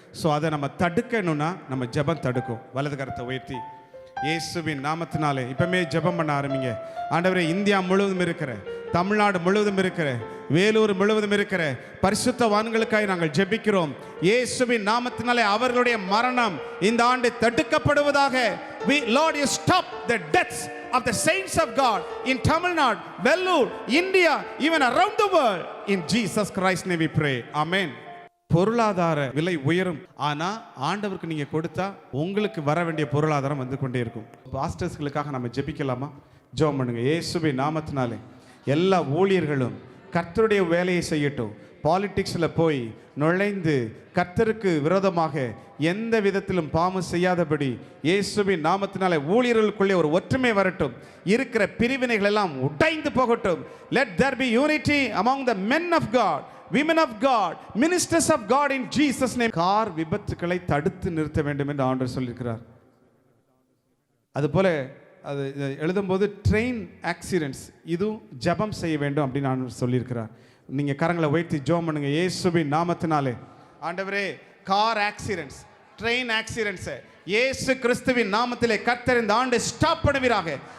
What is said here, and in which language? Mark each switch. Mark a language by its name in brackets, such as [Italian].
[Tamil] So அதை நம்ம தடுக்கணும்னா நம்ம ஜெபம் தடுக்கும். வலது கரத்தை உயர்த்தி இயேசுவின் நாமத்தினாலே இப்பவுமே ஜெபம் பண்ண ஆரம்பிங்க. ஆண்டவரே, இந்தியா முழுவதும் இருக்கிற, தமிழ்நாடு முழுவதும் இருக்கிற, வேலூர் முழுவதும் இருக்கிற பரிசுத்தவான்களுக்காக நாங்கள் ஜெபிக்கிறோம். இயேசுவின் நாமத்தினாலே அவர்களுடைய மரணம் இந்த ஆண்டு தடுக்கப்படுவதாக. [English] Lord, you stop the deaths of the saints of God in Tamil Nadu, Vellore, India, even around the world. In Jesus Christ's name we pray. Amen. [Tamil] பொருளாதார விலை உயரும், ஆனா ஆண்டவருக்கு நீங்க கொடுத்தா உங்களுக்கு வர வேண்டிய பொருளாதாரம் வந்து கொண்டே இருக்கும். பாஸ்டர்ஸ்களுக்காக நம்ம ஜெபிக்கலாமா? ஜெபம் பண்ணுங்க. இயேசுவின் நாமத்தினாலே எல்லா ஊழியர்களும் கர்த்தருடைய வேலையை செய்யட்டும். பாலிடிக்ஸில் போய் நுழைந்து கர்த்தருக்கு விரோதமாக எந்த விதத்திலும் பாவம் செய்யாதபடி இயேசுவின் நாமத்தினாலே ஊழியர்களுக்குள்ளே ஒரு ஒற்றுமை வரட்டும். இருக்கிற பிரிவினைகள் எல்லாம் உடைந்து போகட்டும். [English] Let there be unity among the men of God, women of God, ministers of God in Jesus name. [Tamil] Car விபத்துக்களை தடுத்து நிறுத்த வேண்டும் என்று ஆண்டவர் சொல்லியிருக்கிறார். அதுபோல அது எழுதும்போது ட்ரெயின் ஆக்சிடென்ட்ஸ் இதுவும் ஜெபம் செய்ய வேண்டும் அப்படின்னு ஆண்டவர் சொல்லியிருக்கிறார். நீங்கள் கரங்களை உயர்த்தி ஜெபம் பண்ணுங்க. இயேசுவின் நாமத்தினாலே ஆண்டவரே, கார் ஆக்சிடென்ட்ஸ், ட்ரெயின் ஆக்சிடென்ட்ஸை இயேசு கிறிஸ்துவின் நாமத்திலே கர்த்தர் இந்த ஆண்டு ஸ்டாப் பண்ணுவீராக.